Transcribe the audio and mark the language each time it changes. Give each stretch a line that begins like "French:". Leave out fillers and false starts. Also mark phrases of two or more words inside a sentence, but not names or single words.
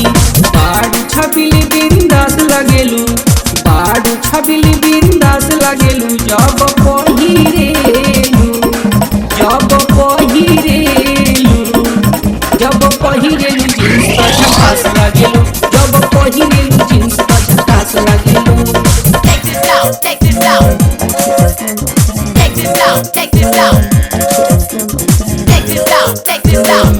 Bhojpuri: बाडू छबिली बिंदास लगेलू, बाडू छबिली बिंदास लगेलू। जब पहिरेलू, जब पहिरेलू, जब पहिरेलू जींस तो झकास लागेलू, जब पहिरेलू जींस तो झकास लागेलू।
English: Take this out, take this out. Take this out, take this out. Take this out, take this out.